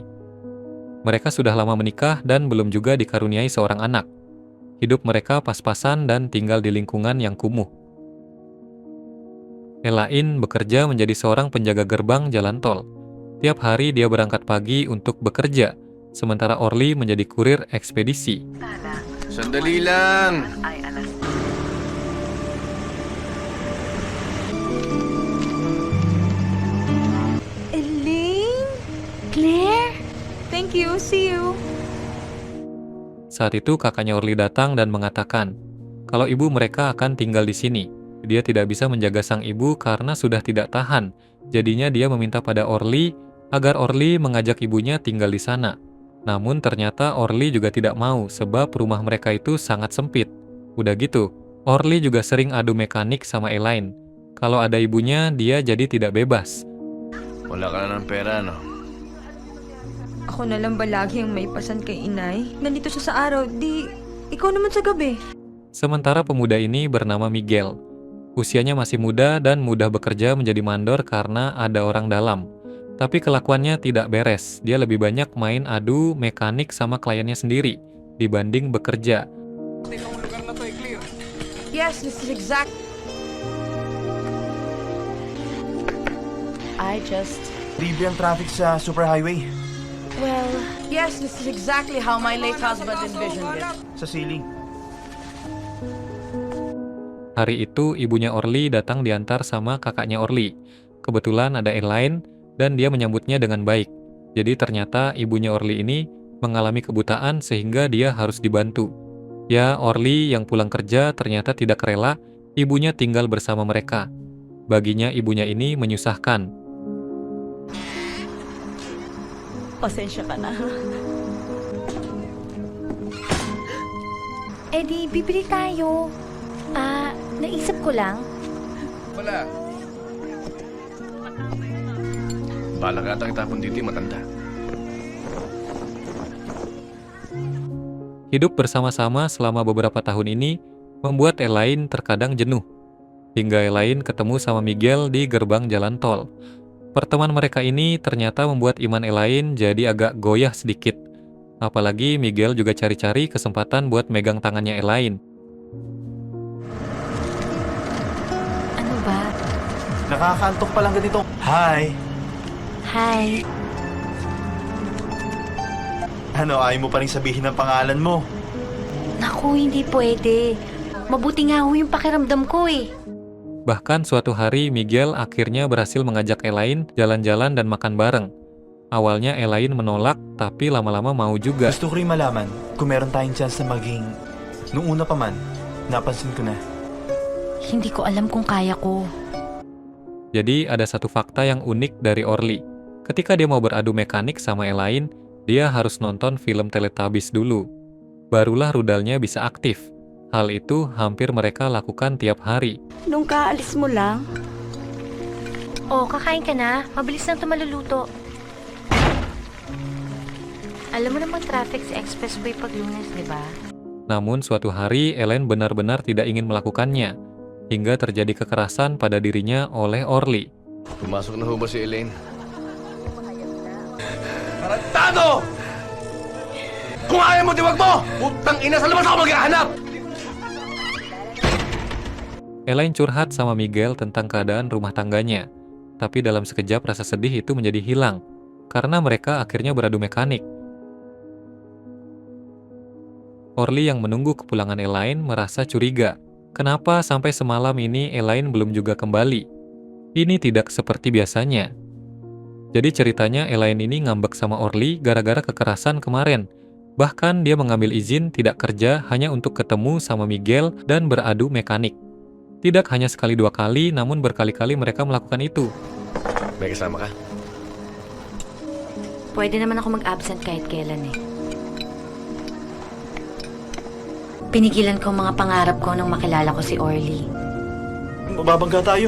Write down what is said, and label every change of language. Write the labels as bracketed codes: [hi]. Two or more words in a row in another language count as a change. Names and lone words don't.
[id] Mereka sudah lama menikah dan belum juga dikaruniai seorang anak. Hidup mereka pas-pasan dan tinggal di lingkungan yang kumuh. Elaine bekerja menjadi seorang penjaga gerbang jalan tol. Tiap hari dia berangkat pagi untuk bekerja, sementara Orly menjadi kurir ekspedisi. [tl] Sandali lang! Elaine? Claire? [en] Thank you, see you. [id] Saat itu kakaknya Orly datang dan mengatakan kalau ibu mereka akan tinggal di sini. Dia tidak bisa menjaga sang ibu karena sudah tidak tahan. Jadinya dia meminta pada Orly agar Orly mengajak ibunya tinggal di sana. Namun ternyata Orly juga tidak mau sebab rumah mereka itu sangat sempit. Udah gitu, Orly juga sering adu mekanik sama Elaine. Kalau ada ibunya, dia jadi tidak bebas. [tl] Wala ka na ng pera, no? Ako na lang ba lagi ang may pasan kay inay? Nandito siya sa araw, di ikaw naman sa gabi. [id] Sementara pemuda ini bernama Miguel. Usianya masih muda dan mudah bekerja menjadi mandor karena ada orang dalam. Tapi kelakuannya tidak beres. Dia lebih banyak main adu mekanik sama kliennya sendiri dibanding bekerja. [en] Yes, this is exact. [tl] Libre ang traffic sa superhighway. [en] Well, yes, this is exactly how my late husband envisioned it. [tl] Sa ceiling. [id] Hari itu ibunya Orly datang diantar sama kakaknya Orly. Kebetulan ada Elaine dan dia menyambutnya dengan baik. Jadi ternyata ibunya Orly ini mengalami kebutaan sehingga dia harus dibantu. Ya, Orly yang pulang kerja ternyata tidak rela ibunya tinggal bersama mereka. Baginya ibunya ini menyusahkan. [tl] Pasensya ka na. Di bibili tayo. Naisip ko lang. Wala. Bala ka atang itapon dito, matanda. [id] Hidup bersama-sama selama beberapa tahun ini membuat Elaine terkadang jenuh. Hingga Elaine ketemu sama Miguel di gerbang jalan tol. Pertemuan mereka ini ternyata membuat iman Elaine jadi agak goyah sedikit. Apalagi Miguel juga cari-cari kesempatan buat megang tangannya Elaine. [tl] Ano ba? Nakakantok pa lang ganito. Hi! Hi. Ano, ayaw mo pa rin sabihin ang pangalan mo? Naku, hindi pwede. Mabuti nga ho yung pakiramdam ko [id] Bahkan suatu hari Miguel akhirnya berhasil mengajak Elaine jalan-jalan dan makan bareng. Awalnya Elaine menolak, tapi lama-lama mau juga. [tl] Gusto ko rin malaman kung meron tayong chance na maging... Nung una pa man, napansin ko na. Hindi ko alam kung kaya ko. [id] Jadi ada satu fakta yang unik dari Orly. Ketika dia mau beradu mekanik sama Elaine, dia harus nonton film Teletubbies dulu. Barulah rudalnya bisa aktif. Hal itu hampir mereka lakukan tiap hari. [tl] Nung kaalis mo lang, Kakain ka na. Mabilis lang ito maluluto. Alam mo naman traffic sa expressway pag Lunes, di ba? [id] Namun suatu hari Elaine benar-benar tidak ingin melakukannya. Hingga terjadi kekerasan pada dirinya oleh Orly. [tl] Pumasok na ho ba si Elaine? Tado! Kung ayaw mo, diwag mo! Putang ina, sa labas ako maghahanap! [id] Elaine curhat sama Miguel tentang keadaan rumah tangganya. Tapi dalam sekejap rasa sedih itu menjadi hilang, karena mereka akhirnya beradu mekanik. Orly yang menunggu kepulangan Elaine merasa curiga. Kenapa sampai semalam ini Elaine belum juga kembali? Ini tidak seperti biasanya. Jadi ceritanya Elaine ini ngambek sama Orly gara-gara kekerasan kemarin. Bahkan dia mengambil izin tidak kerja hanya untuk ketemu sama Miguel dan beradu mekanik. Tidak hanya sekali dua kali, namun berkali-kali mereka melakukan itu. [tl] May kasama ka? Pwede naman ako mag-absent kahit kailan eh. Pinigilan ko ang mga pangarap ko nung makilala ko si Orly. Mababangga tayo.